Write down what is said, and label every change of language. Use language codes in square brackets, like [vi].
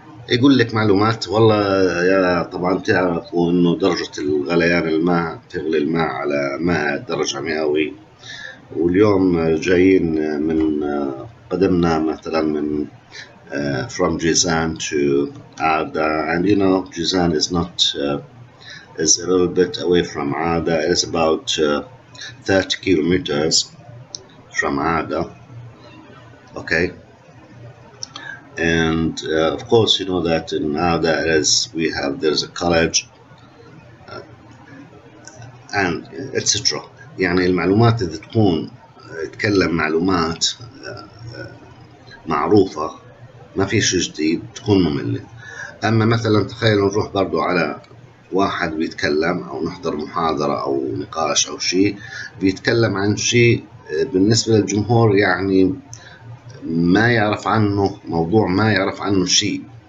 [ar] يقول لك معلومات والله يا طبعا تعرفوا انه درجة الغليان الماء تغلي الماء على 100 درجة مئوية، واليوم جايين من قدمنا مثلا من [en] from Jizan to Ada, and you know Jizan is not is a little bit away from Ada. It is about 30 kilometers from Ada. Okay, and of course you know that in Ada there's a college and etc. [ar] يعني المعلومات إذا تكون تكلم معلومات معروفة ما في شيء جديد تكون مملة. أما مثلا تخيل نروح برضو على واحد بيتكلم أو نحضر محاضرة أو نقاش أو شيء بيتكلم عن شيء بالنسبة للجمهور يعني ما يعرف عنه موضوع، ما يعرف عنه شيء.